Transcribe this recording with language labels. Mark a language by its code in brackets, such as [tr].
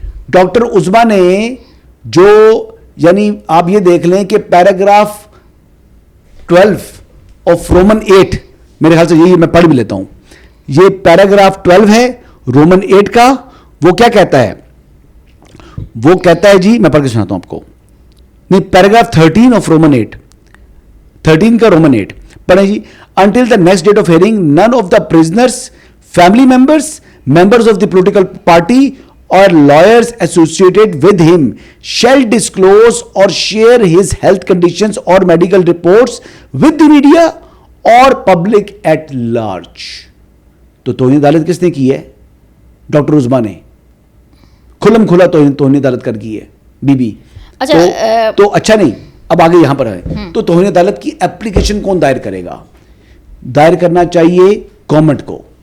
[ur] Doctor عظما نے جو یعنی آپ یہ دیکھ لیں کہ پیراگراف 12 آف رومن 8 میرے خیال سے یہی میں پڑھ بھی لیتا ہوں. یہ پیراگراف 12 ہے رومن 8 کا. وہ کیا کہتا ہے؟ وہ کہتا ہے جی میں پڑھ کے سناتا ہوں آپ کو. نہیں، پیراگراف 13 آف رومن 8، 13 کا رومن 8 پڑھیں جی. [en] Until the next date of hearing, none of the prisoners, family members, members of the political party or lawyers associated with him shall disclose or share his health conditions or medical reports with the media or public at large. [ur] تو توہین عدالت کس نے کی ہے؟ Doctor عظما نے کھلم کھلا توہین عدالت کر کی ہے بی بی. تو اچھا نہیں، اب آگے یہاں پر ہے تو توہین عدالت کی اپلیکیشن کون دائر کرے گا؟ دائر کرنا چاہیے گورنمنٹ کو.